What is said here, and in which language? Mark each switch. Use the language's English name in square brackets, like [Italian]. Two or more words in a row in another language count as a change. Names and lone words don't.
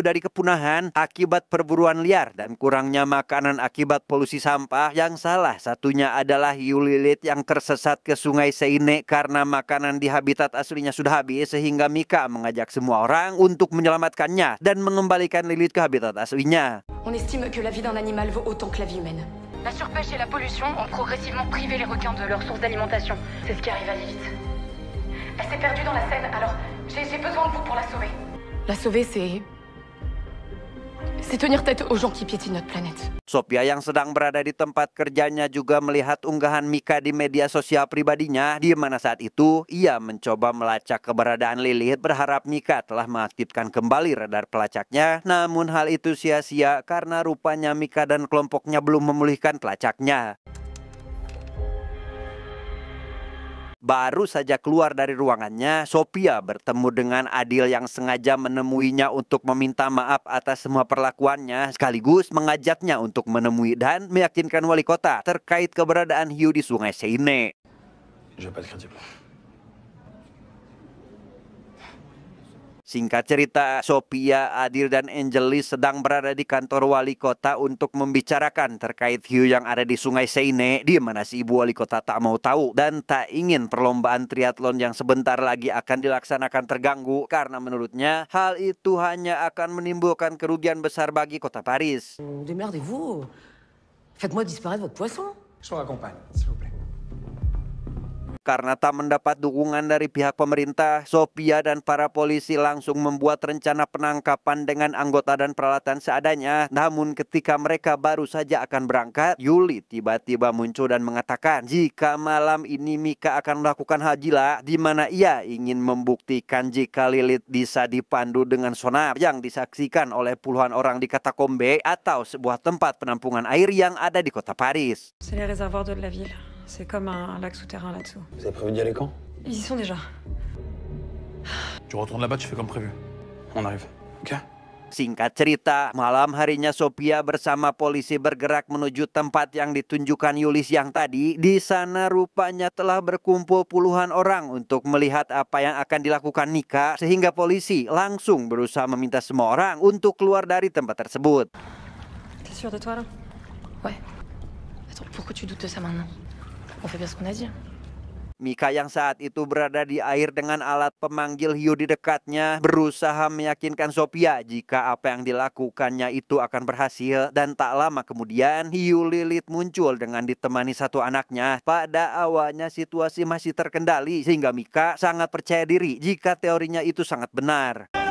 [Indonesian] dari kepunahan akibat perburuan liar dan kurangnya makanan akibat polusi sampah yang salah satunya adalah hiu lilit yang tersesat ke Sungai Seine karena makanan di habitat aslinya sudah habis sehingga Mika mengajak semua orang untuk menyelamatkannya dan mengembalikan lilit ke habitat aslinya. [French] On estime que la vie d'un animal vaut autant que la vie humaine. La surpêche et la pollution ont progressivement privé les requins de leur source d'alimentation. C'est ce qui arrive à Lilith. Elle s'est perdue dans la Seine, alors j'ai besoin de vous pour la sauver. La sauver, c'est tenir tête aux gens qui piétinent notre planète. [Indonesian] Sophia yang sedang berada di tempat kerjanya juga melihat unggahan Mika di media sosial pribadinya, di mana saat itu ia mencoba melacak keberadaan Lilith berharap Mika telah mengaktifkan kembali radar pelacaknya. Namun hal itu sia-sia karena rupanya Mika dan kelompoknya belum memulihkan pelacaknya. Baru saja keluar dari ruangannya, Sophia bertemu dengan Adil yang sengaja menemuinya untuk meminta maaf atas semua perlakuannya, sekaligus mengajaknya untuk menemui dan meyakinkan wali kota terkait keberadaan hiu di Sungai Seine. [French] Je vais pas être crédible. [Indonesian] Singkat cerita, Sophia, Adil, dan Angeli sedang berada di kantor wali kota untuk membicarakan terkait hiu yang ada di Sungai Seine, di mana si ibu wali kota tak mau tahu dan tak ingin perlombaan triathlon yang sebentar lagi akan dilaksanakan terganggu karena menurutnya hal itu hanya akan menimbulkan kerugian besar bagi kota Paris. [French] Démerdez-vous. Faites-moi disparaître votre poisson. Je vous raccompagne, s'il vous plaît. [Indonesian] Karena tak mendapat dukungan dari pihak pemerintah, Sophia dan para polisi langsung membuat rencana penangkapan dengan anggota dan peralatan seadanya. Namun ketika mereka baru saja akan berangkat, Yuli tiba-tiba muncul dan mengatakan jika malam ini Mika akan melakukan hal gila, di mana ia ingin membuktikan jika Lilith bisa dipandu dengan sonar yang disaksikan oleh puluhan orang di katakombe atau sebuah tempat penampungan air yang ada di kota Paris. [French] C'est les réservoirs d'eau de la ville. C'est comme un lac souterrain là-dessous. Vous avez prévu d'y aller quand? Ils y sont déjà. Tu retournes là-bas, tu fais comme prévu. On arrive, ok? [Indonesian] Singkat cerita, malam harinya Sophia bersama polisi bergerak menuju tempat yang ditunjukkan Yuli siang tadi. Di sana rupanya telah berkumpul puluhan orang untuk melihat apa yang akan dilakukan Mika, sehingga polisi langsung berusaha meminta semua orang untuk keluar dari tempat tersebut. [French] T'es sûr de toi là? Ouais. Attends, pourquoi tu doutes de ça maintenant? On fait bien ce qu'on a dit. [Indonesian] Mika yang saat itu berada di air dengan alat pemanggil hiu di dekatnya berusaha meyakinkan Sophia jika apa yang dilakukannya itu akan berhasil, dan tak lama kemudian hiu Lilith muncul dengan ditemani satu anaknya. Pada awalnya situasi masih terkendali sehingga Mika sangat percaya diri jika teorinya itu sangat benar.